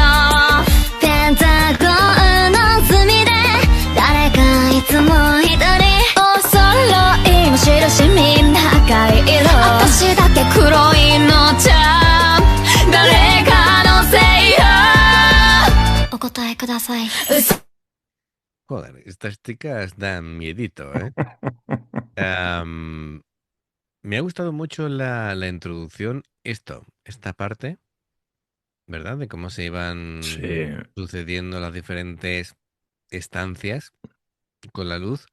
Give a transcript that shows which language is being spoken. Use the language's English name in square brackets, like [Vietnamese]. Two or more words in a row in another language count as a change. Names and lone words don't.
[Japanese] ペンタゴンの隅で誰かいつも一人。お揃いの印みんな赤い色。私だけ黒いのちゃう誰かのせいよ。お答えください。 [Spanish] Joder, estas chicas dan miedito, ¿eh? Me ha gustado mucho la introducción, esta parte, ¿verdad? De cómo se iban Sí. sucediendo las diferentes estancias con la luz.